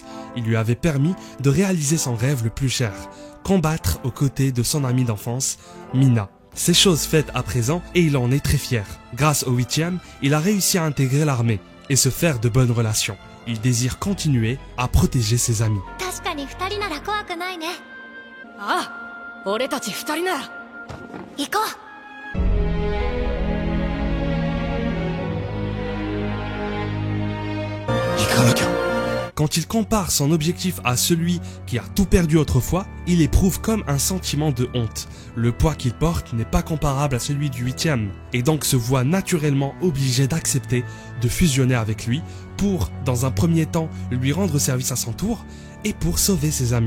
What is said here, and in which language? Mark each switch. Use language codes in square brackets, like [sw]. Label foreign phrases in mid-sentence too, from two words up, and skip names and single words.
[fr] Il lui avait permis de réaliser son rêve le plus cher, combattre aux côtés de son amie d'enfance, Mina. C'est chose faite à présent et il en est très fier. Grâce au 8e, il a réussi à intégrer l'armée et se faire de bonnes relations. Il désire continuer à protéger ses amis. [ja] 確かに2人なら怖くないね。ああ、俺たち2人なら行こう。 [fr] Quand il compare son objectif à celui qui a tout perdu autrefois, il éprouve comme un sentiment de honte. Le poids qu'il porte n'est pas comparable à celui du 8e et donc se voit naturellement obligé d'accepter de fusionner avec lui pour, dans un premier temps, lui rendre service à son tour et pour sauver ses amis.